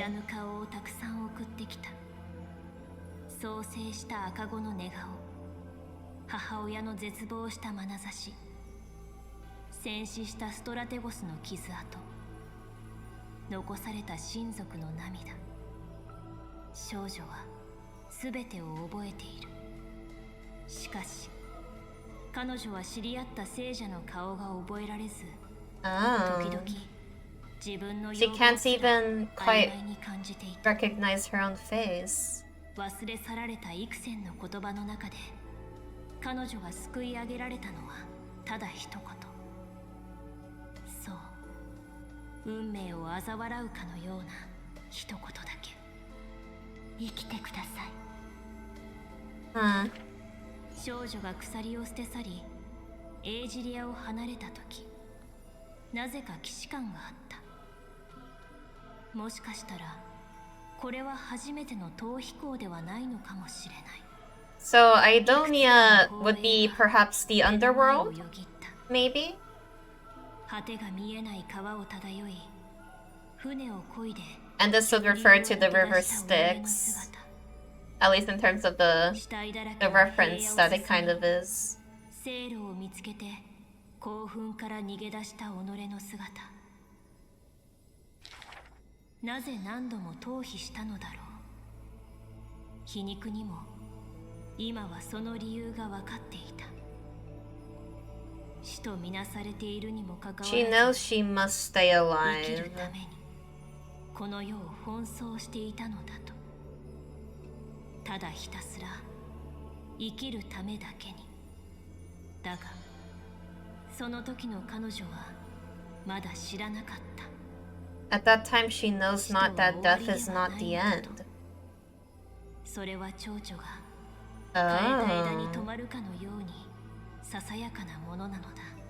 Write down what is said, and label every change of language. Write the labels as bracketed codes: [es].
[ja] らぬ顔をたくさん送ってきた。創生した赤子の寝顔、母親の絶望した眼差し、戦死したストラテゴスの傷跡、残された親族の涙。少女は全てを覚えている。しかし彼女は知り合った聖者の顔が覚えられず、時々 [en] She can't even quite recognize her own face. [ja] 忘れ去られた幾千の言葉の中で彼女が救い上げられたのはただ一言。そう、運命を嘲笑うかのような一言だけ。生きてください。少女が鎖を捨て去りエージリアを離れた時、なぜか既視感があった。もしかしたらこれは初めての逃避行ではないのかもしれない。 [en] So Idonia would be perhaps the underworld? Maybe? [ja] 果てが見えない川を漂い、船を漕いで。 [en] And this would refer to the river Styx. At least in terms of the reference that it kind of is. [ja] 聖路を見つけて興奮から逃げ出した己の姿。なぜ何度も逃避したのだろう。皮肉にも今はその理由が分かっていた。死とみなされているにもかかわらず、 [en] She knows she must stay [ja] 生き [en] alive. [ja] るためにこの世を奔走していたのだと。ただひたすら生きるためだけに。だがその時の彼女はまだ知らなかった。 [en] At that time, she knows not that death is not the end. [ja] それは蝶々が枯れた枝に止 [en] Oh. [ja] まるかのようにささやかなものなのだ。